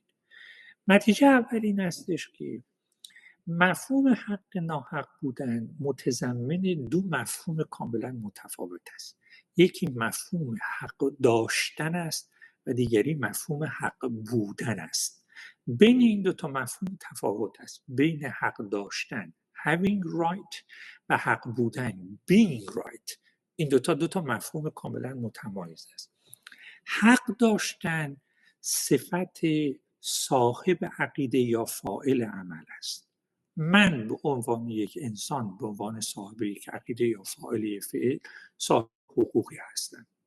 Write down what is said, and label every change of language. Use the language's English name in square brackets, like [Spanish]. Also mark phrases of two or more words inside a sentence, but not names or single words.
[Persian] نتیجه اول این هستش که مفهوم حق ناحق بودن متضمن دو مفهوم کاملا متفاوت است. یکی مفهوم حق داشتن است و دیگری مفهوم حق بودن است. بین این دو تا مفهوم تفاوت است، بین حق داشتن [English] having right [Persian] و حق بودن [English] being right. [Persian] این دو تا مفهوم کاملا متمایز است. حق داشتن صفت صاحب عقیده یا فاعل عمل است. من به عنوان یک انسان، به عنوان صاحب یک عقیده یا فاعل فعل، صاحب حقوقی هستم